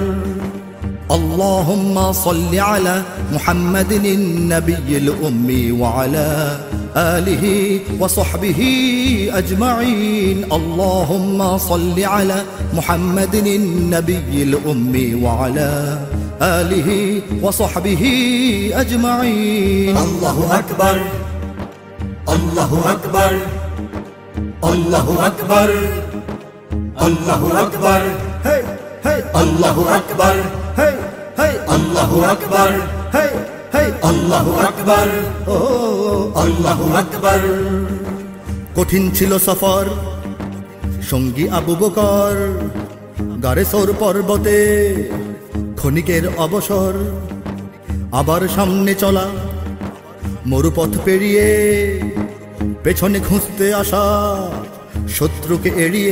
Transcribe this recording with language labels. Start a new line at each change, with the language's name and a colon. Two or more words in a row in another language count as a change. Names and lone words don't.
Arabic: اللهم صل على محمد النبي الأمي وعلى آله وصحبه أجمعين. اللهم صل على محمد النبي الأمي وعلى آله وصحبه أجمعين. الله أكبر، الله أكبر، الله أكبر، الله أكبر, Hey, hey, الله أكبر, hey, hey, الله أكبر, hey, hey, الله أكبر, oh, الله أكبر.
Bangla: কঠিন ছিল সফর, সঙ্গী আবু বকর। গারে সর পর্বতে ক্ষণিকের অবসর। আবার সামনে চলা মরুপথ পেরিয়ে, পেছনে খুঁজতে আসা শত্রুকে এড়িয়ে।